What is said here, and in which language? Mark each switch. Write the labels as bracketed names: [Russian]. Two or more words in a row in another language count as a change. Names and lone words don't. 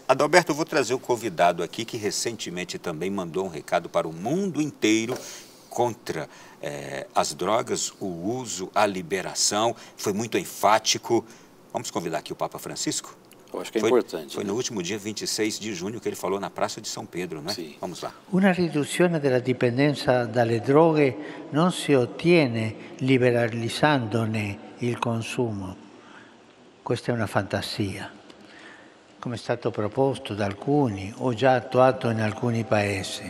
[Portuguese] Adalberto, eu vou trazer o convidado aqui que recentemente também mandou um recado para o mundo inteiro contra as drogas, o uso, a liberação. Foi muito enfático. Vamos convidar aqui o Papa Francisco? Eu acho que é importante. Foi no último dia 26 de junho que ele falou na Praça de São Pedro, não é? Sim. Vamos lá. [Italian] Una riduzione della dipendenza dalle droghe non si ottiene liberalizzandone il consumo. Questa è una fantasia, come è stato proposto da alcuni o già attuato in alcuni paesi.